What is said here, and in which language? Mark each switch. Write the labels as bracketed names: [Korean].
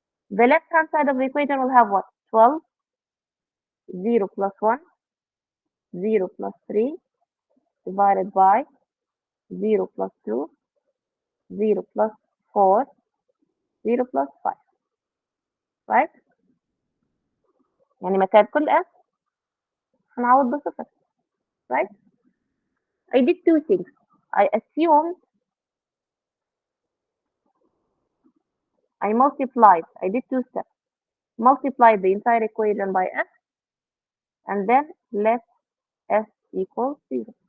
[English] The left hand side of the equation will have what? 12, 0 plus 1, 0 plus 3, divided by 0 plus 2, 0 plus 4, 0 plus 5, right? [Arabic] يعني مكان كل S هنعوض بصفر, right? [English] I did two things. I assumed I did two steps. Multiplied the entire equation by S and then let S equal 0.